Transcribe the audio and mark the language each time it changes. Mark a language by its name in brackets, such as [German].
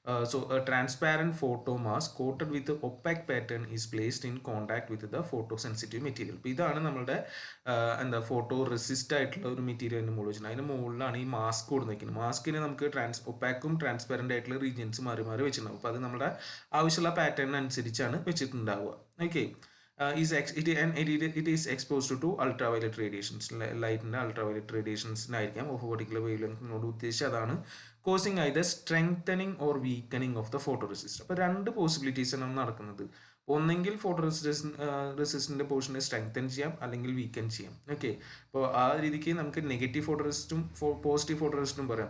[English] So a transparent photo mask coated with opaque pattern is placed in contact with the photo sensitive material. [Malayalam] ഇപ്പോൾ ഇതാണ് നമ്മുടെ എന്താ photo resist ആയിട്ടുള്ള ഒരു മെറ്റീരിയലിൻ്റെ മുകളിൽ വെച്ചിട്ടുണ്ട്. അതിൻ്റെ മുകളിലാണ് ഈ മാസ്ക് കൊടുത്തിരിക്കുന്നത്. മാസ്കിന് നമുക്ക് ഒപ്പാക്കും ട്രാൻസ്പാരൻ്റ് ആയിട്ടുള്ള റീജിയൻസ് മാറി മാറി വെച്ചിട്ടുണ്ടാവും. അപ്പോൾ അത് നമ്മുടെ ആവശ്യമുള്ള പാറ്റേണിനനുസരിച്ചാണ് വെച്ചിട്ടുണ്ടാവുക. Okay. [English] It is exposed to ultraviolet radiations. [Malayalam] ലൈറ്റിൻ്റെ അൾട്രാവയലറ്റ് റേഡിയേഷൻസിനായിരിക്കാം ഓഫ് പെർട്ടിക്കുലർ വേവ് ലെങ്തിനോട് ഉദ്ദേശിച്ച് അതാണ് [English] Causing either strengthening or weakening of the photo resist. [Malayalam] അപ്പോൾ രണ്ട് പോസിബിലിറ്റീസാണ് നടക്കുന്നത്. ഒന്നെങ്കിൽ ഫോട്ടോ റെസിസ്റ്റിൻ്റെ പോർഷനെ സ്ട്രെങ്തൻ ചെയ്യാം, അല്ലെങ്കിൽ വീക്കൻ ചെയ്യാം. ഓക്കെ. അപ്പോൾ ആ രീതിക്ക് നമുക്ക് നെഗറ്റീവ് ഫോട്ടോ റെസിസ്റ്റും പോസിറ്റീവ് ഫോട്ടോ റെസിസ്റ്റും പറയാം.